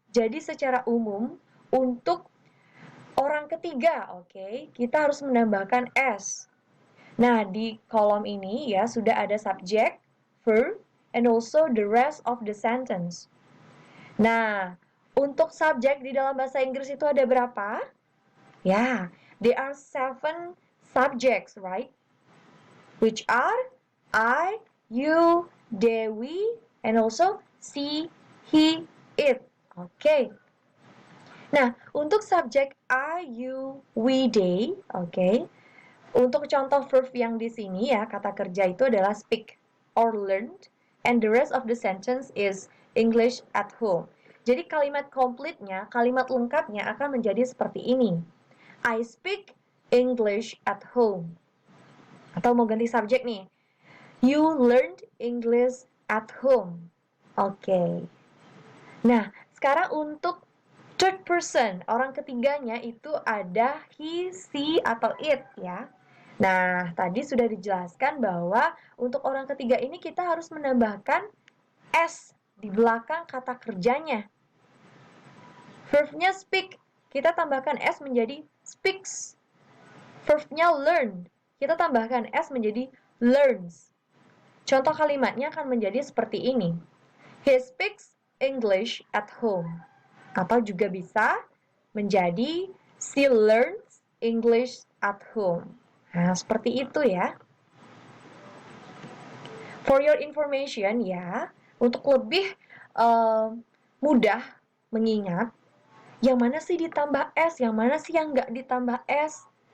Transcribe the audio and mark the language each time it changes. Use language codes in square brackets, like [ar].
[id] Jadi secara umum untuk orang ketiga, oke, kita harus menambahkan s. Nah, di kolom ini ya sudah ada subject, verb, [en] and also the rest of the sentence. [id] Nah, untuk subjek di dalam bahasa Inggris itu ada berapa? [en] Yeah, there are 7 subjects, right? Which are I, you, Dewi, and also she, he, it. [id] Okay. Nah, untuk subjek I, you, we, they, okay. Untuk contoh verb yang di sini ya, kata kerja itu adalah [en] speak or learned, and the rest of the sentence is English at home. [id] Jadi kalimat komplitnya, kalimat lengkapnya akan menjadi seperti ini. [en] I speak English at home. [id] Atau mau ganti subjek nih. [en] You learned English at home. Oke. [id] Nah, sekarang untuk third person, orang ketiganya itu ada he, she, atau it ya. Nah, tadi sudah dijelaskan bahwa untuk orang ketiga ini kita harus menambahkan s di belakang kata kerjanya. Verbnya speak, kita tambahkan s menjadi speaks. Verbnya learn, kita tambahkan s menjadi learns. Contoh kalimatnya akan menjadi seperti ini. [en] He speaks English at home. [id] Atau juga bisa menjadi [en] she learns English at home. [id] Nah, seperti itu ya. [en] For your information [id] ya, untuk lebih mudah mengingat, yang mana sih ditambah S, yang mana sih yang nggak ditambah S?